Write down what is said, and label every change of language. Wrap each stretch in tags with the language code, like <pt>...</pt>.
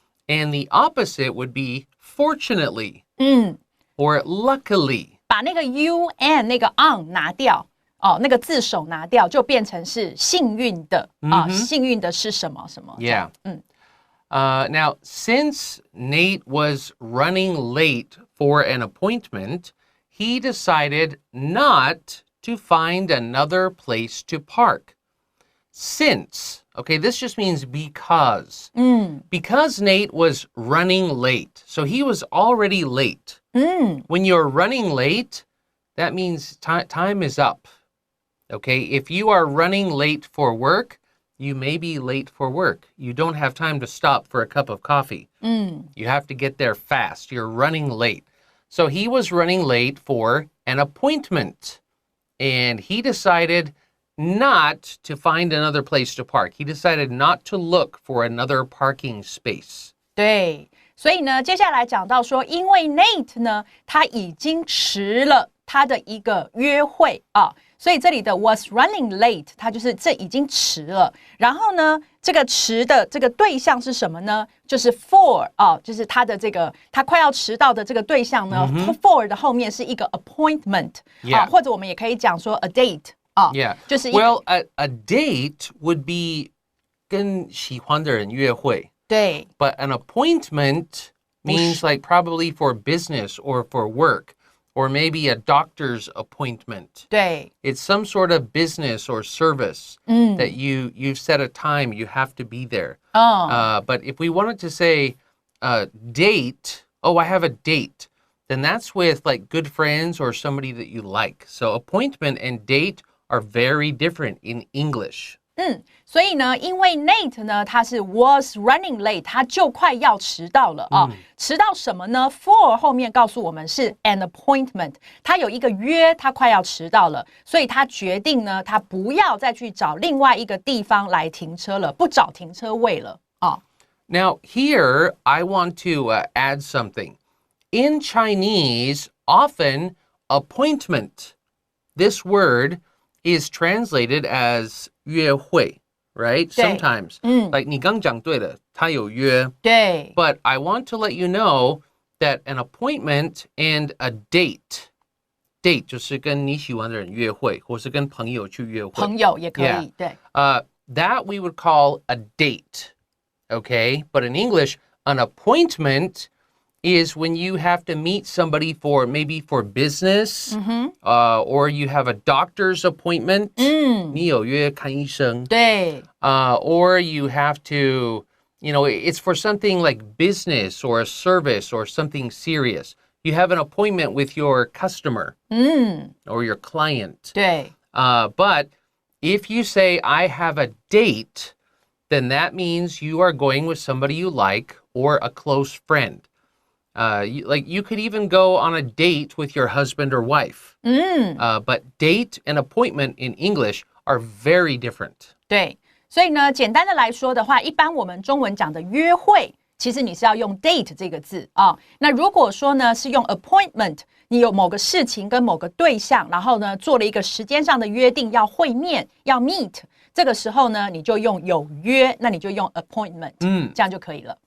<en>And the opposite would be fortunately, or luckily.</en> <zh>把那个 un 那个 on 拿掉哦，那个字首拿掉，就变成是幸运的啊。幸运的是什么什么</zh> <en>Yeah. Now, since Nate was running late for an appointment, he decided not to find another place to park. Since, okay, this just means because. Because Nate was running late, so he was already late.When you're running late, that means time is up. Okay, if you are running late for work, you may be late for work. You don't have time to stop for a cup of coffee. You have to get there fast. You're running late. So he was running late for an appointment. And he decided not to find another place to park. He decided not to look for another parking space.</en> <zh>对。所以呢，接下来讲到说，因为 Nate 呢，他已经迟了他的一个约会啊，所以这里的 was running late， 它就是这已经迟了。然后呢，这个迟的这个对象是什么呢？就是 for 啊，就是他的这个他快要迟到的这个对象呢、for 的后面是一个 appointment 啊，或者我们也可以讲说 a date 啊，就是</zh> <en>Well, a date would be</en> <zh>跟喜欢的人约会。对</zh> <en>But an appointment means like probably for business or for work or maybe a doctor's appointment. 对 It's some sort of business or service that you've set a time, you have to be there. But if we wanted to say date, oh, I have a date. then that's with like good friends or somebody that you like. So appointment and date are very different in English.</en> <zh>所以呢，因为 Nate 呢，他是 was running late， 他就快要迟到了啊。迟到什么呢 ？For 后面告诉我们是 an appointment， 他有一个约，他快要迟到了，所以他决定呢，他不要再去找另外一个地方来停车了，不找停车位了啊。</zh> <en>Now here I want to add something. In Chinese, often appointment, this word is translated as 约会, right? Sometimes.</en> <zh>Like 你刚讲对了，他有约。对。</zh> <en>But I want to let you know that an appointment and a date</en> <zh>就是跟你喜欢的人约会，或是跟朋友去约会。朋友也可以， yeah. 对。</zh> <en>That we would call a date, okay? But in English, an appointment is when you have to meet somebody maybe for business, or you have a doctor's appointment.</en> <zh>你有约看医生。对。</zh> <en>Or you have to, it's for something like business or a service or something serious. You have an appointment with your customer or your client.</en> <zh>对。</zh> <en>But if you say, I have a date, then that means you are going with somebody you like or a close friend. You could even go on a date with your husband or wife. But date and appointment in English are very different.</en> <zh>对，所以呢，简单的来说的话，一般我们中文讲的约会，其实你是要用 date 这个字啊。那如果说呢是用 appointment， 你有某个事情跟某个对象，然后呢做了一个时间上的约定，要会面，要 meet， 这个时候呢你就用有约，那你就用 appointment， 这样就可以了。</zh>